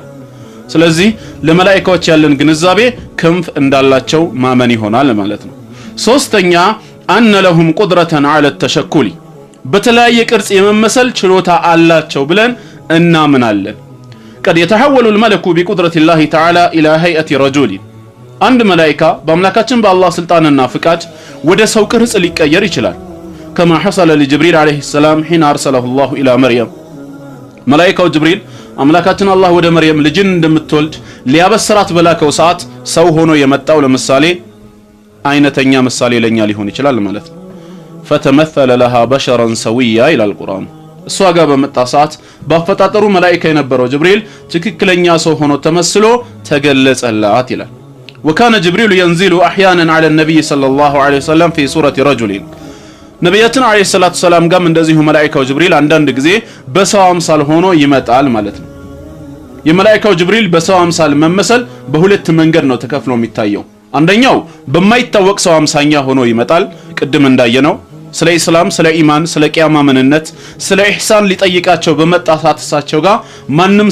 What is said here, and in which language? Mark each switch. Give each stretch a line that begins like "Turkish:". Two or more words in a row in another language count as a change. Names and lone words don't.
Amharic: ስለዚህ ለመላእክቶች ያለን ግንዛቤ ክንፍ እንዳላቸው ማመን ይሆናል ማለት ነው። ሶስተኛ
Arabic: أن لهم قدرة على التشكل
Amharic: በተለያየ ቅርጽ የመመሰል ችሎታ አላቸው ብለን እናምናለን።
Arabic: قد يتحول الملك بقدرة الله تعالى إلى هيئة رجل
Amharic: አንድ መላእክታ በአምላካችን በአላህ ስልጣንና ፍቃድ ወደ ሰው ቅርጽ ሊቀየር ይችላል።
Arabic: كما حصل لجبريل عليه السلام حين أرسله الله إلى مريم ملائكة جبريل
Amharic: አምላካችን አላህ ወደ መርየም ልጅን እንደምትወልድ ሊያበስራት በላከው ሰዓት ሰው ሆኖ የመጣው ለምሳሌ አይነተኛ ምሳሌ ለኛ ሊሆን ይችላል ማለት ነው።
Arabic: فتمثل لها بشرا سويا إلى القرآن
Amharic: እሷ ጋር በመጣ ሰዓት በአፈጣጠሩ መላእክታ የነበረው ጅብሪል ትክክለኛ ሰው ሆኖ ተመስሎ ተገለጸላት ይላል።
Arabic: وكان جبريل ينزل أحيانا على النبي صلى الله عليه وسلم في سورة رجل
Amharic: ነብያችን
Arabic: عليه الصلاة السلام
Amharic: ጋም እንደዚሁ መላእክታው ጅብሪል አንዳንድ ጊዜ በሰው አምሳል ሆኖ ይመጣል ማለት ነው። የመላእክታው ጅብሪል በሰው አምሳል መመሰል በሁለት መንገድ ነው ተከፍሎ የሚታየው። አንደኛው በማይታወቅ ሰው አምሳኛ ሆኖ ይመጣል። ቅድም እንዳየነው ስለ ኢስላም፣ ስለ ኢማን፣ ስለ ቂያማ ምንነት፣ ስለ ኢህሳን ሊጠይቃቸው በመጣ ሰዓት እሳቸው ጋር ማንም